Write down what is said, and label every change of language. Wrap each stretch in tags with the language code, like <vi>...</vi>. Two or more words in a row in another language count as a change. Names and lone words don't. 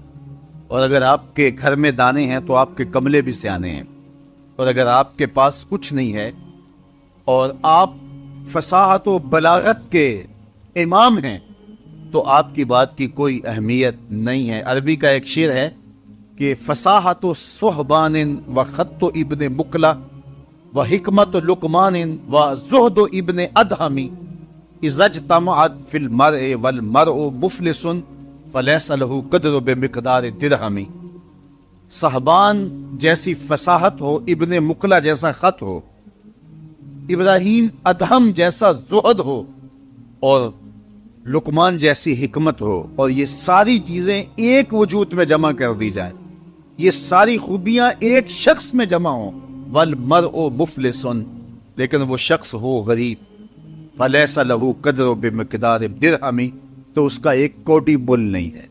<ur>اور اگر آپ کے گھر میں دانے ہیں تو آپ کے کملے بھی سیانے ہیں، اور اگر آپ کے پاس کچھ نہیں ہے اور آپ فصاحت و بلاغت کے امام ہیں تو آپ کی بات کی کوئی اہمیت نہیں ہے۔ عربی کا ایک شعر ہے کہ</ur> <ar>فصاحت و صحبان و خط و ابن مقلا و حکمت و لقمان و زہد و ابن ادہمی اذا اجتمعت فی المرء والمرء مفلس فلیس لہ قدر بمقدار درہمی۔</ar> <ur>صحبان جیسی فصاحت ہو، ابن مقلا جیسا خط ہو، ابراہیم ادہم جیسا زہد ہو، اور لقمان جیسی حکمت ہو، اور یہ ساری چیزیں ایک وجود میں جمع کر دی جائیں، یہ ساری خوبیاں ایک شخص میں جمع ہوں،</ur> <ar>والمرء مفلس،</ar> <ur>لیکن وہ شخص ہو غریب،</ur> <ar>فلیس لہ قدر بمقدار درہمی،</ar> <ur>تو اس کا ایک کوٹی بل نہیں ہے۔</ur>